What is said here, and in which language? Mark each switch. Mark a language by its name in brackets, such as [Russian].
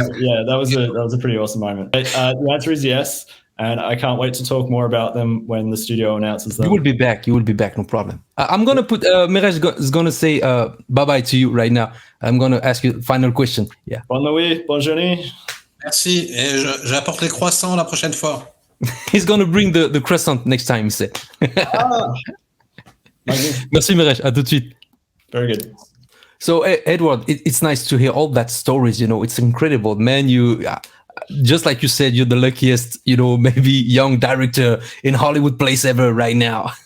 [English] Yeah, that was a pretty awesome moment. But, the answer is yes, and I can't wait to talk more about them when the studio announces them. You will be back, no problem. I'm going to put, Merej is going to say bye-bye to you right now. I'm going to ask you final question. Yeah. [French] Bonne nuit, bonne journée. Merci, et j'apporte les croissants la prochaine fois. [English] He's going to bring the croissant next time, he said. [French] Merci, Merej. À tout de suite. [English] Very good. So, Edward, it's nice to hear all that stories. It's incredible, man. You, just like you said, you're the luckiest, maybe young director in Hollywood place ever right now.